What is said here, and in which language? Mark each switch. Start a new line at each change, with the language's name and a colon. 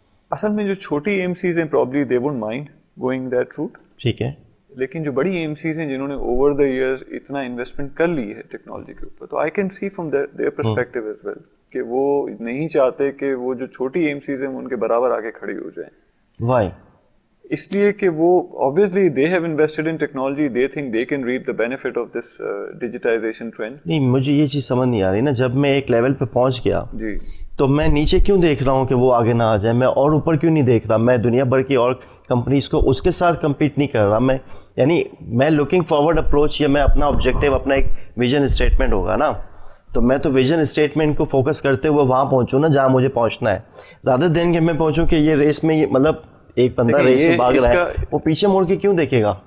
Urdu: اصل میں جو چھوٹی AMCs ہیں
English: Probably they won't mind going that route.
Urdu: ٹھیک ہے. لیکن جو بڑی AMCs ہیں جنہوں نے
English: over the years
Urdu: اتنا انویسٹمنٹ کر لی ہے ٹیکنالوجی کے اوپر, تو
English: I can see from their perspective as well
Urdu: کہ وہ نہیں چاہتے کہ وہ جو چھوٹی AMCs ہیں ان کے برابر آگے کھڑی ہو جائیں.
English: Why?
Urdu: اس لیے کہ وہ
English: obviously they have invested in technology, they think they can reap the benefit of this digitization trend.
Urdu: نہیں, مجھے یہ چیز سمجھ نہیں آ رہی نا, جب میں ایک لیول پہ پہنچ گیا جی تو میں نیچے کیوں دیکھ رہا ہوں کہ وہ آگے نہ آ جائے, میں اور اوپر کیوں نہیں دیکھ رہا, میں دنیا بھر کی اور کمپنیز کو اس کے ساتھ کمپیٹ نہیں کر رہا, میں یعنی میں
English: looking forward approach
Urdu: یا میں اپنا آبجیکٹیو اپنا ایک ویژن اسٹیٹمنٹ ہوگا نا, تو میں تو ویژن اسٹیٹمنٹ کو فوکس کرتے ہوئے وہاں پہنچوں نا جہاں مجھے پہنچنا ہے,
English: rather than
Urdu: کہ میں پہنچوں کہ یہ ریس میں مطلب ایک بندہ ریس میں بھاگ رہا ہے, وہ پیچھے مڑ کے کیوں دیکھے گا؟